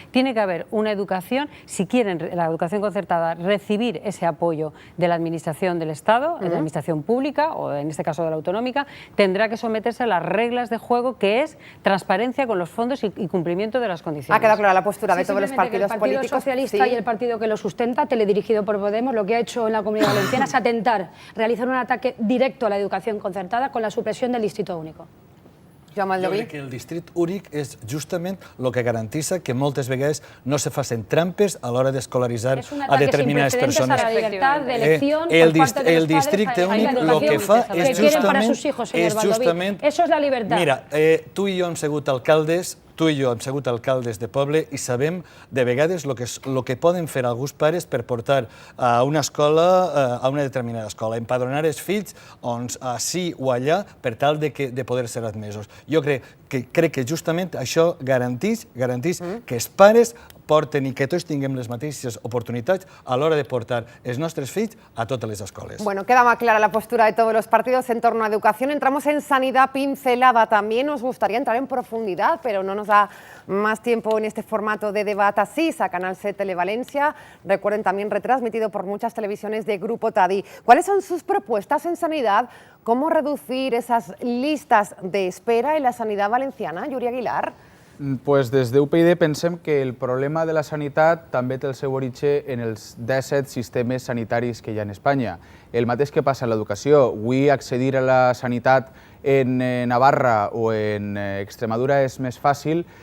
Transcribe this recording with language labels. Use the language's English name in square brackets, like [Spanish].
[Spanish] Tiene que haber una educación, si quieren la educación concertada recibir ese apoyo de la administración del Estado, de la administración pública o en este caso de la autonómica, tendrá que someterse a las reglas de juego, que es transparencia con los fondos y cumplimiento de las condiciones. Ha quedado clara la postura de todos los partidos políticos. El Partido Socialista y el partido que lo sustenta, teledirigido por Podemos, lo que ha hecho en la Comunidad Valenciana es realizar un ataque directo a la educación concertada con la supresión del Distrito Único. [Catalan] Jo crec que el districte únic és justament el que garanteix que moltes vegades no se facin trampes a l'hora d'escolaritzar a determinades persones. El districte únic el que fa és justament... [Spanish] Eso es la libertad. [Catalan] Mira, tu i jo hem sigut alcaldes de poble i sabem de vegades el que poden fer alguns pares per portar a una escola, a una determinada escola, empadronar els fills ací o allà per tal de poder ser admesos. Jo crec que justament això garanteix que els pares porten i que tots tinguem les mateixes oportunitats a l'hora de portar els nostres fills a totes les escoles. [Spanish] Bueno, queda más clara la postura de todos los partidos en torno a educación. Entramos en sanidad pincelada también. Nos gustaría entrar en profundidad, pero no nos da más tiempo en este formato de debate así. A Canal 7 Televalencia. Recuerden, también retransmitido por muchas televisiones de Grupo TADI. ¿Cuáles son sus propuestas en sanidad? ¿Cómo reducir esas listas de espera en la sanidad valenciana? Yuri Aguilar. [Catalan] Pues des d'UPyD pensem que el problema de la sanitat també té el seu origen en els 17 sistemes sanitaris que hi ha en Espanya. El mateix que passa en l'educació. Avui accedir a la sanitat en Navarra o en Extremadura és més fàcil